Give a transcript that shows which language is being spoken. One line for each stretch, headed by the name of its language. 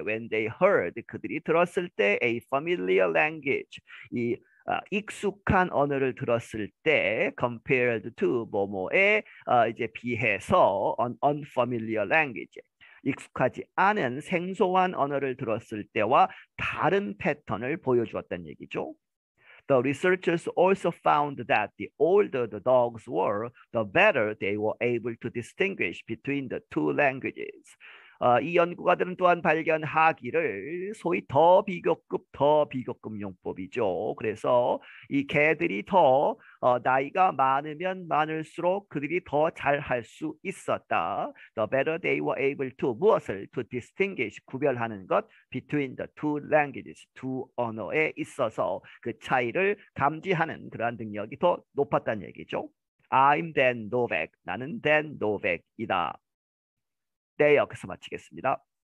English: When they heard,
Korean: 그들이 들었을 때
English: a familiar language,
Korean: 이 익숙한 언어를 들었을 때
English: compared to
Korean: 뭐뭐에 이제 비해서
English: unfamiliar language
Korean: 익숙하지 않은 생소한 언어를 들었을 때와 다른 패턴을 보여주었다는 얘기죠.
English: The researchers also found that the older the dogs were, the better they were able to distinguish between the two languages.
Korean: 이 연구가들은 또한 발견하기를 소위 더 비교급 용법이죠. 그래서 이 개들이 더 나이가 많으면 많을수록 그들이 더 잘할 수 있었다.
English: The better they were able to
Korean: 무엇을?
English: To distinguish
Korean: 구별하는 것
English: between the two languages
Korean: 두 언어에 있어서 그 차이를 감지하는 그러한 능력이 더 높았다는 얘기죠.
English: I'm Dan Novak.
Korean: 나는 Dan Novak이다. 네, 여기서 마치겠습니다.